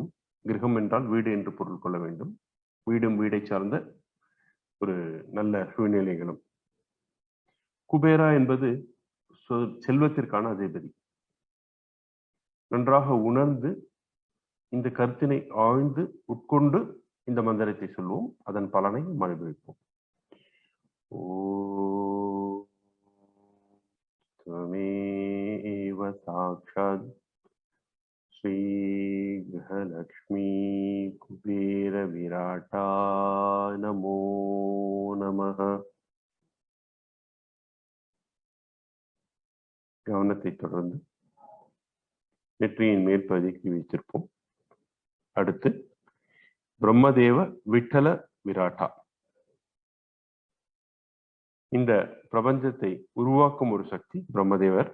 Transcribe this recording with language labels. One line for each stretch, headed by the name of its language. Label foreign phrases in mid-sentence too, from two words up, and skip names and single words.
Tamil: கிரகம் என்றால் வீடு என்று பொருள் கொள்ள வேண்டும். வீடும் வீடை சார்ந்த ஒரு நல்ல சூழ்நிலைகளும். குபேரா என்பது செல்வத்திற்கான அதிபதி. நன்றாக உணர்ந்து இந்த கருத்தினை ஆழ்ந்து உட்கொண்டு இந்த மந்திரத்தை சொல்வோம். அதன் பலனை அனுபவிப்போம்.
Sanskrit: त्वमेव साक्षात् श्री गृहलक्ष्मी कुबेर विराटा नमो नमः.
Tamil: கவனத்தை தொடர்ந்து நெற்றியின் மேற்பகுதிக்கு வைத்திருப்போம். அடுத்து பிரம்மதேவ விட்டல விராட்டா. இந்த பிரபஞ்சத்தை உருவாக்கும் ஒரு சக்தி பிரம்மதேவர்.